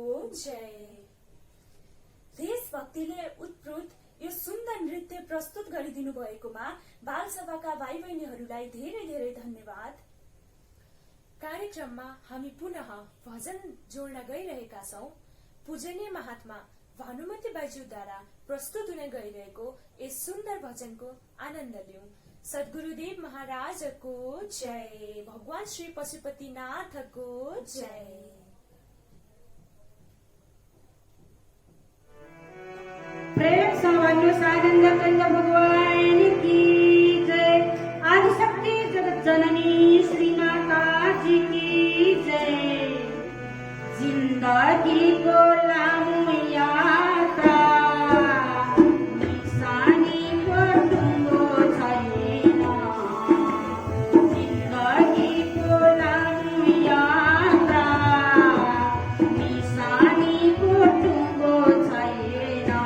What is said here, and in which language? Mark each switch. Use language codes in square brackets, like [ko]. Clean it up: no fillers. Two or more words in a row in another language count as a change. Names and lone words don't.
[ne] जय। देशभक्तिले उत्प्रोत यो सुन्दर नृत्य प्रस्तुत गरिदिनु भएकोमा बाल सभाका भाइ बहिनीहरूलाई धेरै धेरै धन्यवाद। कार्यक्रममा हामी पुनः भजन जोड्न गइरहेका छौं। पूजनीय महात्मा भानुमती बाइज्यूद्वारा प्रस्तुत हुने गइरहेको यस सुन्दर भजनको आनन्द लिऊं। सद्गुरुदेव महाराजको जय। भगवान श्री पशुपतिनाथको जय। [hi] प्रेरक समन्वय आनंद कंद भगवान की जय। आदिशक्ति जगत जननी श्री माता जी की जय। [ne] जिंदगी को लामो यात्रा निशानी को टुङ्गो छैन। जिंदगी को लामो यात्रा निशानी को टुङ्गो छैन।